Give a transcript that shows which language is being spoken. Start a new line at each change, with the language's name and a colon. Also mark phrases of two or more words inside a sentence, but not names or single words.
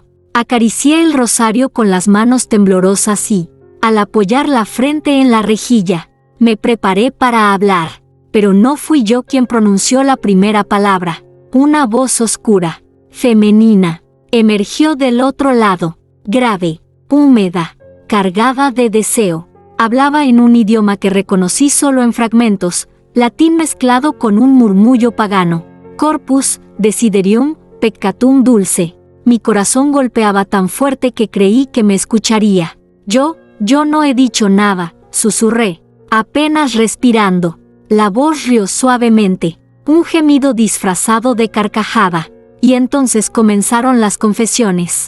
Spanish: Acaricié el rosario con las manos temblorosas y, al apoyar la frente en la rejilla, me preparé para hablar, pero no fui yo quien pronunció la primera palabra. Una voz oscura, femenina, emergió del otro lado, grave, húmeda, cargada de deseo. Hablaba en un idioma que reconocí solo en fragmentos, latín mezclado con un murmullo pagano.
Latin: Corpus desiderium peccatum dulce.
Spanish: Mi corazón golpeaba tan fuerte que creí que me escucharía. Yo no he dicho nada, susurré, apenas respirando. La voz rió suavemente, un gemido disfrazado de carcajada, y entonces comenzaron las confesiones.